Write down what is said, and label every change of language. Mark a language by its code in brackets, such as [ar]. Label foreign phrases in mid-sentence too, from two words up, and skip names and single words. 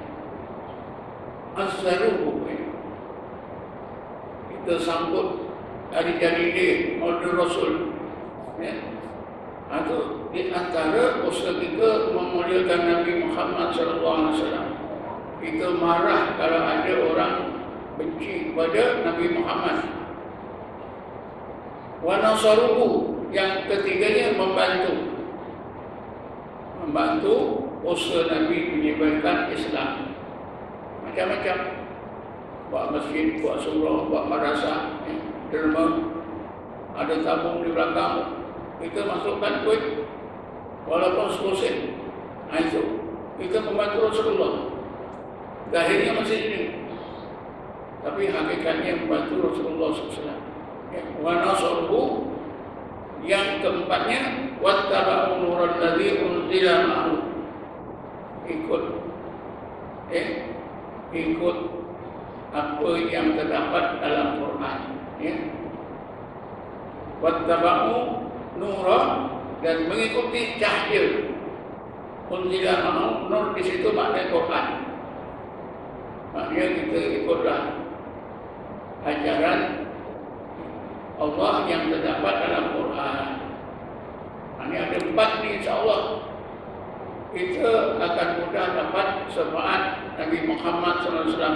[ms] Azzaruhu, kita sambut hari-hari dia Maulid Rasul. Ya. Itu di antara usaha kita memuliakan Nabi Muhammad SAW. Kita marah kalau ada orang benci kepada Nabi Muhammad. [ar] ونصروه, [ms] yang ketiganya membantu usaha Nabi menyebarkan Islam. Macam-macam. Buat masjid, buat surau, buat madrasah, derma, ada tabung di belakang. Kita masukkan duit walaupun 10 sen. Itu kita membantu Rasulullah. Zahirnya masih ini, tapi hakikatnya membantu Rasulullah SAW. [ar] ونصروه, [ms] yang keempatnya [ar] واتبعوا النور الذي أنزل معه, [ms] ikut apa yang terdapat dalam Quran, ya. [ar] واتبعوا النور, [ms] dan mengikuti cahaya. [ar] أنزل معه, [ms] nur di situ makna Quran. Maknanya kita ikutlah ajaran Allah yang terdapat dalam Quran. Ini ada 4 ni, insyaAllah kita akan mudah dapat syafaat Nabi Muhammad SAW.